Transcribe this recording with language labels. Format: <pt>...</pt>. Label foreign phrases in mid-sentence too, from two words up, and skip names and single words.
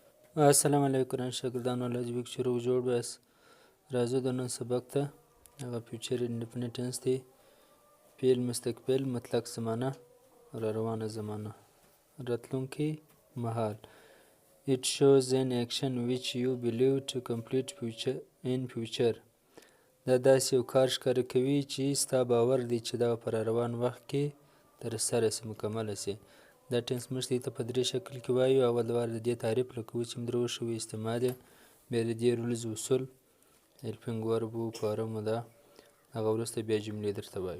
<ar>السلام علیکم</ar> <ps>قرآن شاگردانو الله دې وکړي چې روغ جوړ بیاست. راځو د نن سبق ته. هغه</ps> <en>future indefinite tense</en> <ps>دی. فعل مستقبل مطلق زمانه را روانه زمانه راتلونکی مهال.</ps> <en>It shows an action which you believe to complete in future.</en> <ps>دا داسې یو کار ښکاره کوي چې ستا باور دی چې دا په را روان وخت کې ترسره سي، مکمله سي. دا ټینس موږ ته په درې شکل کې وایو. اول وار د دې تعریف لکه چې موږ وښیو استعمال یې، بیا د دې رولز اصول،</ps> <en>helping verb</en> <ps>و فارم ده، هغه وروسته بیا جملې درته وایو.</ps>